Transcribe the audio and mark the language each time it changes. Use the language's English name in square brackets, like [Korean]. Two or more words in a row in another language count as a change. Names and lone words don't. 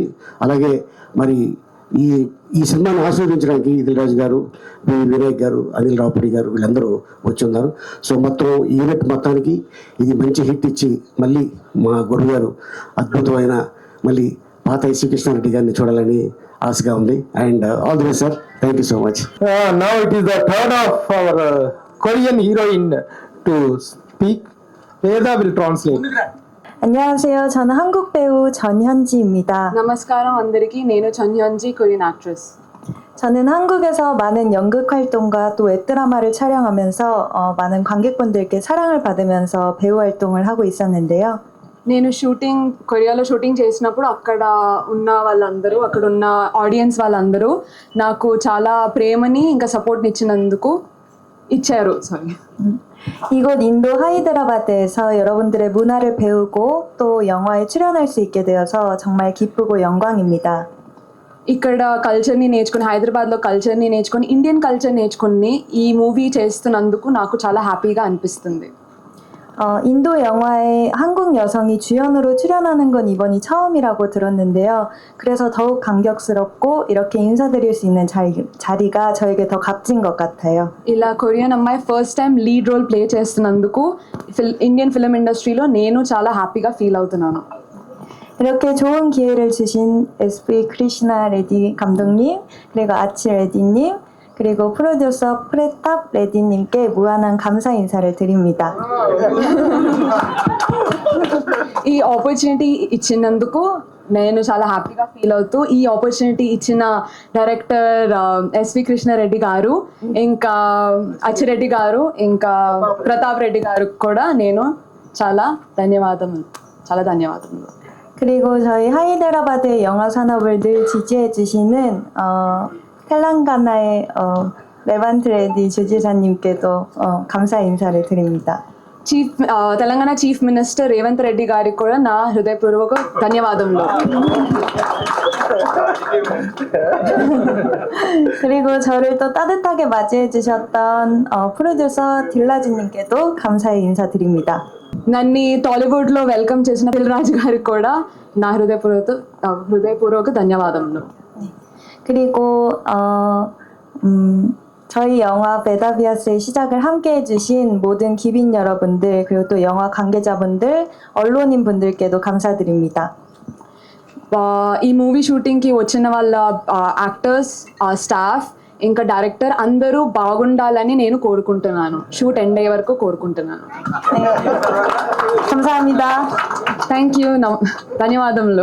[Telugu] అలాగే మరి ఈ సినిమాని ఆస్వాదించడానికి దిల్ రాజు గారు, వినాయక్ గారు, అనిల్ రావుపూడి గారు వీళ్ళందరూ వచ్చి ఉన్నారు. సో మొత్తం యూనిట్ మొత్తానికి ఇది మంచి హిట్ ఇచ్చి మళ్ళీ మా గురువు గారు అద్భుతమైన మళ్ళీ పాత ఎస్వి కృష్ణారెడ్డి గారిని చూడాలని ఆశగా ఉంది. [English] and all the best sir, thank you so much. Now it is the turn of our Korean heroine to speak. Veda will translate. [Korean] 안녕하세요. 저는 한국 배우 전현지입니다. [Telugu] నమస్కారం అందరికీ. నేను 전현지 [English] Korean actress. [Korean] 저는 한국에서 많은 연극 활동과 또 웹드라마를 촬영하면서 많은 관객분들께 사랑을 받으면서 배우 활동을 하고 있었는데요. [Telugu] నేను కొరియాలో షూటింగ్ చేసినప్పుడు అక్కడ ఉన్న వాళ్ళందరూ, అక్కడ ఉన్న ఆడియన్స్ వాళ్ళందరూ నాకు చాలా ప్రేమని ఇంకా సపోర్ట్ని ఇచ్చారు. [Korean] 이곳 인도 하이드라바드에서 여러분들의 문화를 배우고 또 영화에 출연할 수 있게 되어서 정말 기쁘고 영광입니다. [Telugu] ఇక్కడ కల్చర్ని నేర్చుకుని, హైదరాబాద్లో కల్చర్ని నేర్చుకొని, [English] Indian culture [Telugu] నేర్చుకుని ఈ మూవీ చేస్తున్నందుకు నాకు చాలా హ్యాపీగా అనిపిస్తుంది. [Korean] 인도 영화에 한국 여성이 주연으로 출연하는 건 이번이 처음이라고 들었는데요. 그래서 더욱 감격스럽고 이렇게 인사드릴 수 있는 자리가 저에게 더 값진 것 같아요. [Telugu] ఇలా కొరియన్ అమ్మాయి [English] first time lead role play [Telugu] చేస్తున్నందుకు [English] Indian film industry [Telugu] నేను చాలా హ్యాపీగా ఫీల్ అవుతున్నాను. [Korean] 이렇게 좋은 기회를 주신 SV 크리시나 레디 감독님, 그리고 아치 레디님, 그리고 프로듀서 프레탑 레디님께 무한한 감사 인사를 드립니다. [Telugu] ఈ ఆపర్చునిటీ ఇచ్చినందుకు నేను చాలా హ్యాపీగా ఫీల్ అవుతూ, ఈ ఆపర్చునిటీ ఇచ్చిన డైరెక్టర్ ఎస్వి కృష్ణారెడ్డి గారు, ఇంకా అచ్చిరెడ్డి గారు, ఇంకా ప్రతాప్ రెడ్డి గారు కూడా నేను చాలా ధన్యవాదములు. [Korean] 그리고 저희 하이드라바드의 영화 산업을 늘 지지해 주시는 텔랑가나의 레반트 레디 주지사님께도 감사 인사를 드립니다. [Telugu] తెలంగాణ [English] chief minister [Telugu] రేవంత్ రెడ్డి గారికి కూడా నా హృదయపూర్వక ధన్యవాదములు. [Korean] 그리고 저를 또 따뜻하게 맞이해 주셨던 프로듀서 딜라즈님께도 감사의 인사드립니다. [Telugu] నన్ను టాలీవుడ్లో వెల్కమ్ చేసిన దిల్రాజు గారికి కూడా నా హృదయపూర్వక ధన్యవాదములు. [Korean] 그리고 저희 영화 베다비아스의 시작을 함께 해주신 모든 기빈 여러분들 그리고 또 영화 관계자분들, 언론인 분들께도 감사드립니다. [Telugu] ఈ మూవీ షూటింగ్కి వచ్చిన వాళ్ళ [English] actors, staff, [Telugu] ఇంకా డైరెక్టర్ అందరూ బాగుండాలని నేను కోరుకుంటున్నాను. [English] shoot end [Telugu] అయ్యే వరకు కోరుకుంటున్నాను. [Korean] 감사합니다. [English] thank you. [Telugu] ధన్యవాదములు.